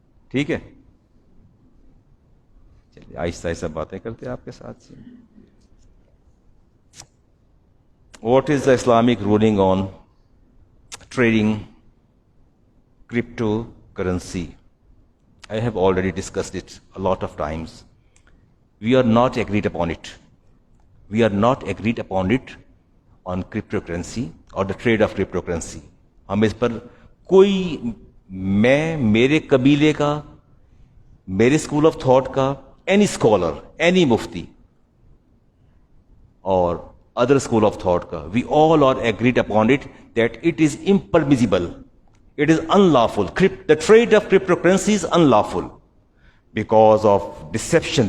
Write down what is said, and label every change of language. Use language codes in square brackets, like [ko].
[ur] ٹھیک ہے، چلیے آہستہ آہستہ باتیں کرتے ہیں آپ کے ساتھ سے. [en] What is the Islamic ruling on trading cryptocurrency? I have already discussed it a lot of times. We are not agreed upon it. We are not agreed upon it on cryptocurrency or the trade of cryptocurrency. [ur] ہم اس پر کوئی، میں، میرے قبیلے کا، میرے school of thought کا، any scholar, any مفتی اور [en] other school of thought ka, we all are agreed upon it that it is impermissible, it is unlawful. The trade of cryptocurrency is unlawful because of deception.